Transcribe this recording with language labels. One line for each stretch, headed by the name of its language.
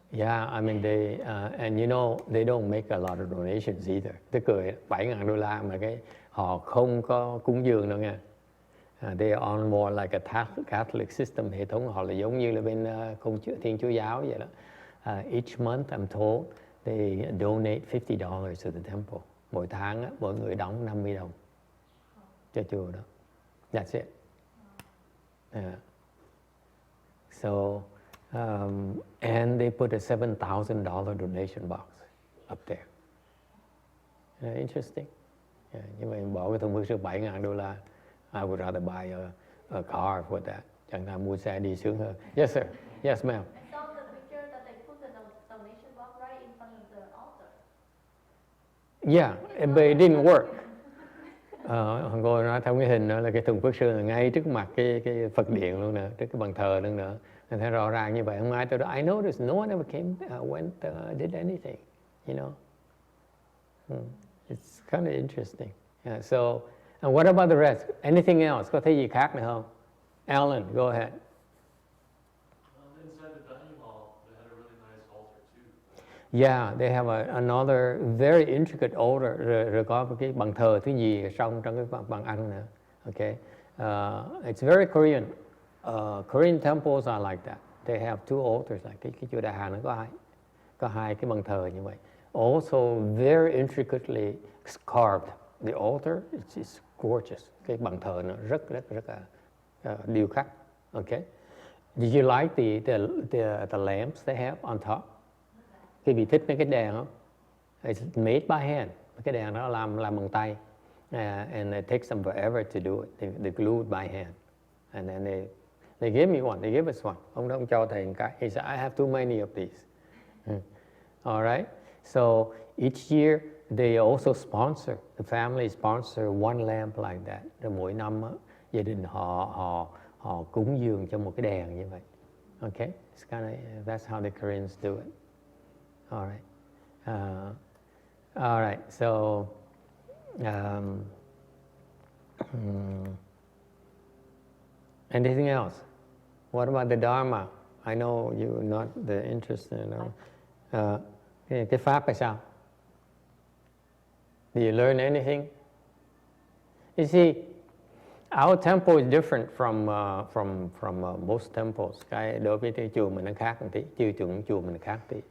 English: Yeah, I mean and you know they don't make a lot of donations either.
Vietnamese: Tức cười $7,000 mà họ không có cúng dường đâu nha.
English: They are on more like a Catholic system,
Vietnamese: hệ thống họ là giống như là bên Thiên Chúa giáo vậy đó.
English: Each month I'm told they donate $50 to the temple.
Vietnamese: Mỗi tháng mỗi người đóng $50 cho chùa đó.
English: That's it. So and they put a $7,000 donation box up there. Interesting. Yeah,
Vietnamese: nhưng mà bỏ cái thùng phước sư
English: $7,000, I would rather buy a car for that.
Vietnamese: Chẳng hạn mua xe đi sướng hơn.
English: Yes sir. Yes ma'am. I saw the picture that they put the donation box right in front of the altar. Yeah, but it didn't work.
Vietnamese: Cô nói trong cái hình đó là cái thùng phước sư là ngay trước mặt cái Phật điện luôn nè, trước cái bàn thờ luôn nữa. Nên thấy rõ ràng như vậy. Hôm nay tôi nói,
English: I noticed no one ever came, went, did anything, you know. It's kind of interesting. Yeah, so, and what about the rest? Anything else?
Vietnamese: Có thấy gì khác nữa không?
English: Alan, go ahead. Inside the dining hall, they had a really nice altar too. Yeah, they have another very intricate altar.
Vietnamese: Rồi có cái bàn thờ thứ gì trong cái bàn ăn nữa.
English: Okay, it's very Korean. Korean temples are like that. They have two altars.
Vietnamese: Like cái chùa Đại Hàn nó có hai cái bàn thờ như vậy.
English: Also very intricately carved. The altar is gorgeous.
Vietnamese: Cái bàn thờ nó rất là điêu khắc.
English: Okay. Did you like the lamps they have on top?
Vietnamese: Quý vị thích mấy cái đèn không?
English: It's made by hand.
Vietnamese: Cái đèn đó làm bằng tay.
English: And it takes them forever to do it. They glued by hand. And then they gave me one. They gave us one.
Vietnamese: Ông cho thầy một cái.
English: He said, I have too many of these. All right. So each year they also sponsor. The family sponsor one lamp like that.
Vietnamese: Rồi mỗi năm gia đình họ cúng dường cho một cái đèn như vậy.
English: Okay. It's kind of, that's how the Koreans do it. All right. All right. So, anything else? What about the Dharma? I know you're not interested in
Vietnamese: cái pháp là sao?
English: Do you learn anything? You see, our temple is different from most temples.
Vietnamese: Cái đối với cái chùa mình nó khác một tí, chùa mình khác tí.